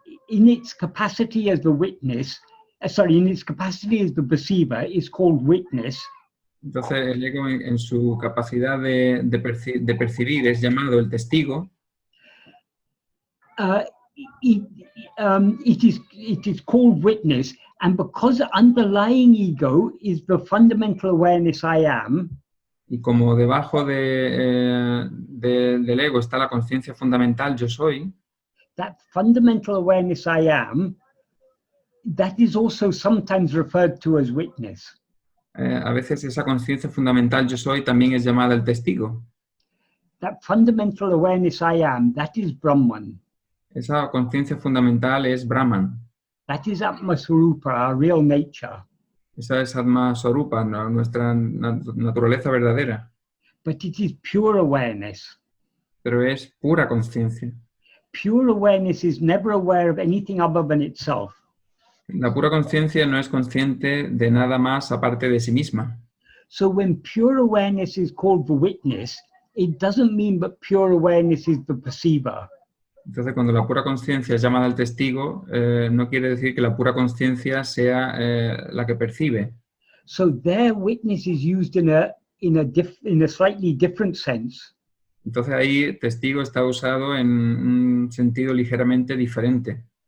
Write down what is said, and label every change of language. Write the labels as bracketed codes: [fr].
[en] in its capacity as the witness, in its capacity as the perceiver, is called witness. [es] Entonces el ego en su capacidad de percibir es llamado el testigo. [en] It is called witness, and because underlying ego is the fundamental awareness I am. [es] Y como debajo del ego está la conciencia fundamental, yo soy. [en] That fundamental awareness I am, that is also sometimes referred to as witness. [es] A veces esa conciencia fundamental, yo soy, también es llamada el testigo. [en] That fundamental awareness I am, that is Brahman. [es] Esa conciencia fundamental es Brahman. [en] That is Atma Swarupa, our real nature. [es] Esa es Atma Swarupa, nuestra naturaleza verdadera. [en] But it is pure awareness. [es] Pero es pura conciencia. [en] Pure awareness is never aware of anything other than itself. [es] La pura conciencia no es consciente de nada más aparte de sí misma. [en] So when pure awareness is called the witness, it doesn't mean that pure awareness is the perceiver. [es] Entonces, cuando la pura conciencia es llamada al testigo, no quiere decir que la pura conciencia sea la que percibe. [en] So their witness is used in a slightly different sense. [es] Entonces ahí testigo está usado en un sentido ligeramente diferente.